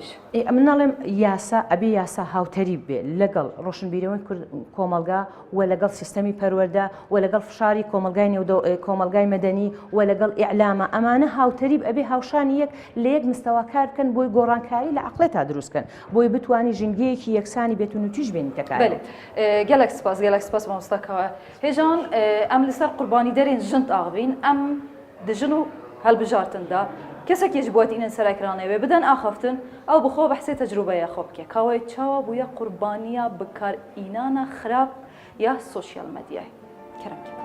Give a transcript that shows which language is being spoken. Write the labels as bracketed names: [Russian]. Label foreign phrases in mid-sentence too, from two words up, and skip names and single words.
[Central Kurdish] من ناڵێم یاسا ئەبێ یاسا هاوتەری بێ لەگەڵ ڕۆشنبیرەوەی کۆمەلگا و لەگەڵ سیستەمی پەروەردە و لەگەڵ فشاری کۆمەلگای کۆمەلگای مەدەنی و لەگەڵ ئیعلامە ئەمانە هاوتەری ئەبێ هاوشانی یەک لە یەک مستەوا کار بکەن بۆی گۆڕانکاری لە عقلێتا دروستکەن بۆی بتوانی ژینگەیەکی یەکسانی بێتون و توش بێنی تەکار [Kurdish] gelek spas mamostakawe hêjan em li ser qurbanî derên jin axivîn em di jin û helbijartin da kesekê ji boîtînin serekranê wê bidin axiftin ew bi xwe behsê tecrübeya xwe bike ka wê çawa bûye qurbaniya bikarînana xirab ya sosyal medyayê kerem